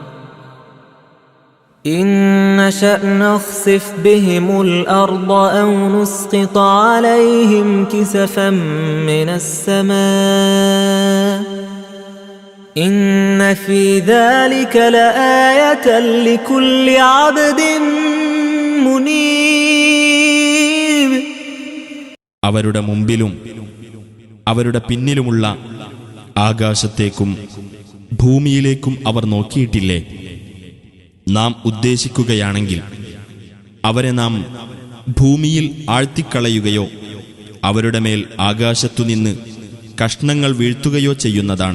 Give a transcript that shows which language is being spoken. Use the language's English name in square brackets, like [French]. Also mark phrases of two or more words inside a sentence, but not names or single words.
[Arabic] إن نشأ نخسف بهم الأرض أو نسقط عليهم كسفا من السماء إن في ذلك لآية لكل عبد منيب. [Malayalam] അവരുടെ മുമ്പിലും അവരുടെ പിന്നിലുമുള്ള ആകാശത്തേക്കും ഭൂമിയിലേക്കും അവർ നോക്കിയിട്ടില്ലേ? നാം ഉദ്ദേശിക്കുകയാണെങ്കിൽ അവരെ നാം ഭൂമിയിൽ ആഴ്ത്തിക്കളയുകയോ അവരുടെ മേൽ ആകാശത്തുനിന്ന് കഷ്ണങ്ങൾ വീഴ്ത്തുകയോ ചെയ്യുന്നതാണ്.